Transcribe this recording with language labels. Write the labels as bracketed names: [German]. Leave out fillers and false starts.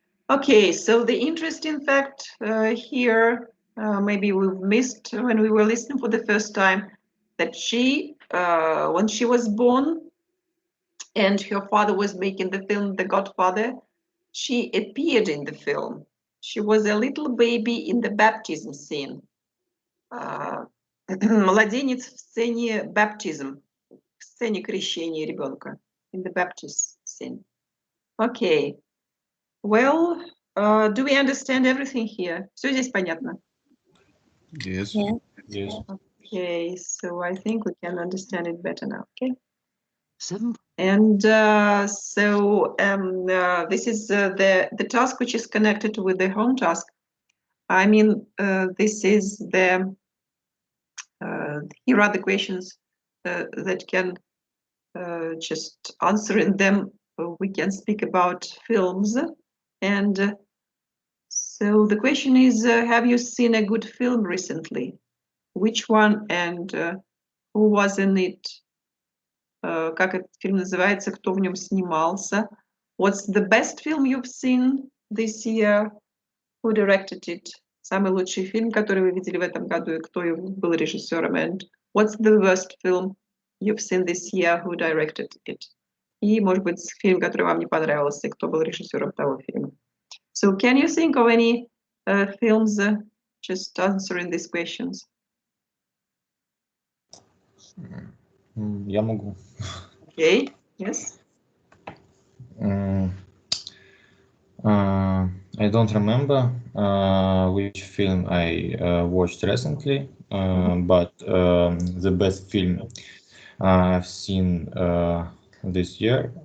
[English] Okay, so the interesting fact here, maybe we've missed when we were listening for the first time, that she, when she was born and her father was making the film The Godfather, she appeared in the film. She was a little baby in the baptism scene. [Russian] Младенец в сцене baptism, в сцене крещения ребенка, [English] in the baptist scene. Okay. Well, do we understand everything here? [Russian] Все здесь понятно? [English] Yes. Yeah. Yes. Okay, so I think we can understand it better now. Okay. 7. And this is the task which is connected with the home task. I mean, this is the here are the questions that can just answering them. We can speak about films, and so the question is: have you seen a good film recently? Which one and who was in it? [Russian] Как этот фильм называется? Кто в нем снимался? [English] What's the best film you've seen this year? Who directed it? [Russian] Самый лучший фильм, который вы видели в этом году, и кто был режиссером? [English] And what's the worst film you've seen this year? Who directed it? [Russian] И, может быть, фильм, который вам не понравился, и кто был режиссером того фильма. [English] So, can you think of any films just answering these questions? [Russian] Я могу. [English] Okay, yes. I don't remember which film I watched recently, but the best film I've seen this year.